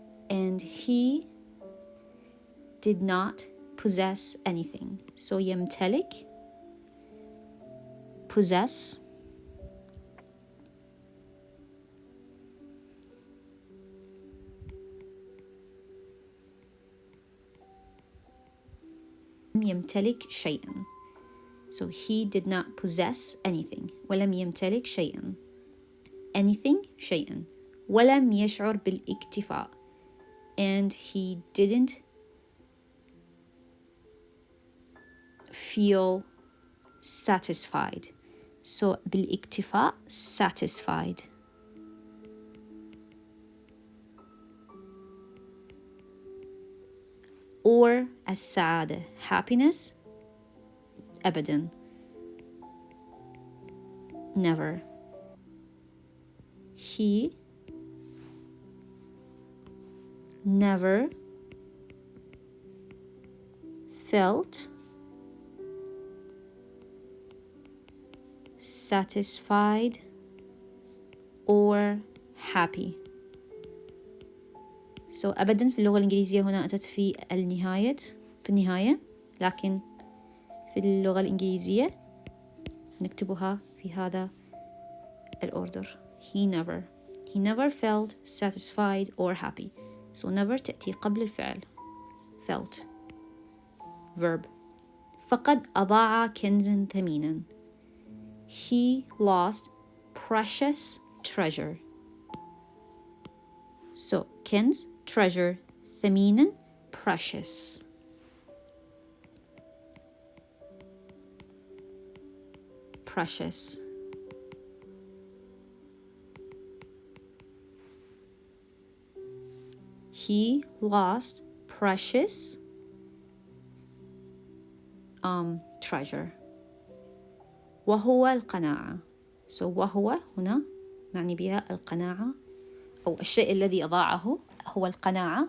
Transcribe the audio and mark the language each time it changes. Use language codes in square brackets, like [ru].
[en] And he did not possess anything. [ar] So يمتلك possess يمتلك شيئا. [en] So he did not possess anything. [ar] ولم يمتلك شيئا. [en] Anything شيئا. [ar] ولم يشعر بالاكتفاء. [en] And he didn't feel satisfied. So بالاكتفاء satisfied. or السعادة happiness أبدا never. He never felt satisfied or happy. [ar] So أبدا في اللغة الإنجليزية هنا أتت في النهاية، لكن في اللغة الإنجليزية نكتبها في هذا الأوردر. [en] He never felt satisfied or happy. So never [ar] تأتي قبل الفعل [en] felt verb. [ar] فقد أضاع كنزا ثمينا. [en] He lost precious treasure. So كنز treasure ثمينا precious. He lost precious treasure. [ar] وهو القناعة. So وهو هنا نعني بها القناعة أو الشيء الذي أضاعه هو القناعة.